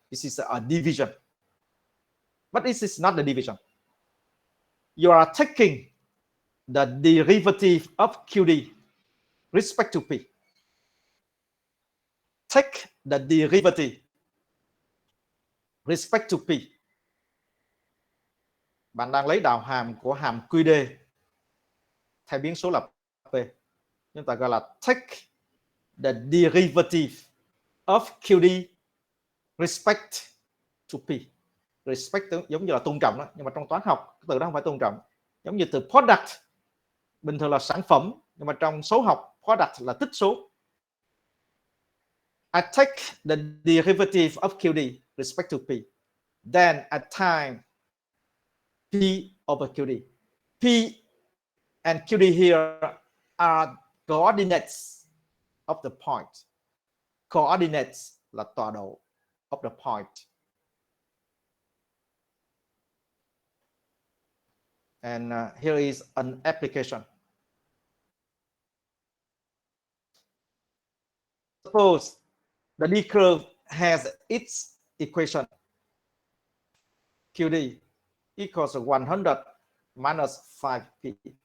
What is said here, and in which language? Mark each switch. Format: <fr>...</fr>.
<en>This is a division. But this is not the division. You are taking the derivative of QD respect to P. Take the derivative respect to P.</en> <vi>Bạn đang lấy đạo hàm của hàm QD thay biến số là P. Chúng ta gọi là</vi> <en>take the derivative of QD respect to P.</en> <vi>Respect giống như là tôn trọng đó, nhưng mà trong toán học từ đó không phải tôn trọng. Giống như từ product bình thường là sản phẩm, nhưng mà trong số học product là tích số.</vi> <en>I take the derivative of QD respect to P. Then I time P over QD. P and QD here are coordinates of the point. Coordinates</en> <vi>là tọa độ</vi> <en>of the point. And here is an application. Suppose the D curve has its equation QD equals to 100 minus 5P.</en>